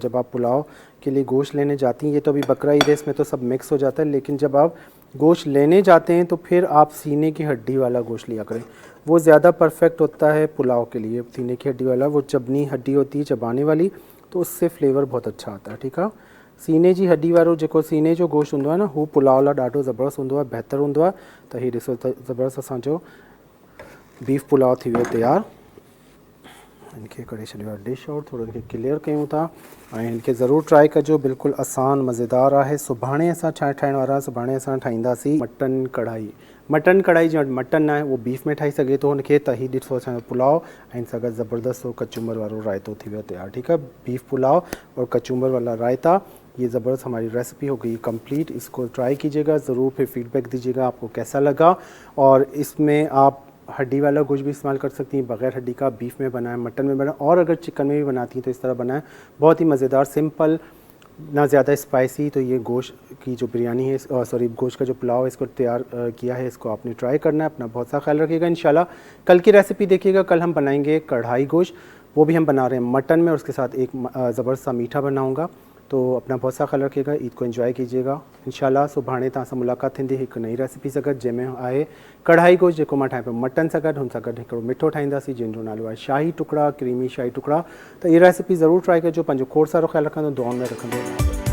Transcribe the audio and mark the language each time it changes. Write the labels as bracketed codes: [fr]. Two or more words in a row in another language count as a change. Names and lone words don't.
[hi] जब आप पुलाव के लिए गोश्त लेने जाती हैं, ये तो अभी बकरा ईद है, इसमें तो सब मिक्स हो जाता है, लेकिन जब आप गोश्त लेने जाते हैं तो फिर आप सीने की हड्डी वाला गोश्त लिया करें, वो ज़्यादा परफेक्ट होता है पुलाव के लिए। सीने की हड्डी वाला, वो चबनी हड्डी होती है चबाने वाली, तो उससे फ्लेवर बहुत अच्छा आता है, ठीक है। [sd] सीने जी हड्डी वारो जेको सीने जो गोश्त हूंदो आहे न, हू पुलाव लाइ ॾाढो ज़बरदस्त हूंदो आहे, बहितर हूंदो आहे। त हीउ ॾिसो त ज़बरदस्त असांजो बीफ पुलाव थी वियो तयारु। इनके करे छॾियो आहे [en] dish out, [sd] थोरो इनखे क्लियर कयूं था ऐं इनखे ज़रूरु ट्राई कजो, बिल्कुलु आसान मज़ेदार आहे। सुभाणे असां छा ठाहिण वारा, सुभाणे असां ठाहींदासीं मटन कढ़ाई। मटन कढ़ाई जो मटन न आहे उहो बीफ में ठाही सघे थो हुनखे, त हीउ ॾिसो असांजो पुलाव ऐं सां गॾु ज़बरदस्त कचूमर वारो रायतो थी वियो तयारु, ठीकु है। [hi] बीफ पुलाव और कचूमर वाला रायता, ये ज़बरदस्त हमारी रेसिपी हो गई कंप्लीट। इसको ट्राई कीजिएगा ज़रूर, फिर फीडबैक दीजिएगा आपको कैसा लगा। और इसमें आप हड्डी वाला गोश्त भी इस्तेमाल कर सकती हैं, बग़ैर हड्डी का बीफ में बनाएं, मटन में बनाएं, और अगर चिकन में भी बनाती हैं तो इस तरह बनाएं। बहुत ही मज़ेदार, सिंपल, ना ज़्यादा स्पाइसी। तो ये गोश्त की जो बिरयानी है, सॉरी गोश्त का जो पुलाव है, इसको तैयार किया है, इसको आपने ट्राई करना है। अपना बहुत सा ख्याल रखिएगा। इंशाल्लाह कल की रेसिपी देखिएगा, कल हम बनाएंगे कढ़ाई गोश्त, वो भी हम बना रहे हैं मटन में, और उसके साथ एक ज़बरदस्त सा मीठा बनाऊँगा। तो अपना बहुत सा ख्याल रखिएगा, ईद को एंजॉय कीजिएगा। [sd] इंशाल्लाह सुभाणे तव्हां सां मुलाक़ात थींदी हिकु नई रेसिपी सां गॾु, जंहिंमें आहे कढ़ाई गोश्त, जेको मां ठाहियां पियो मटन सां गॾु। हुन सां गॾु हिकिड़ो मिठो ठाहींदासीं जंहिंजो नालो आहे शाही टुकड़ा, क्रीमी शाही टुकड़ा। त इहा रेसिपी ज़रूरु ट्राई कजो। पंहिंजो खोड़ सारो ख्यालु रखंदो, दुआउनि में रखंदो।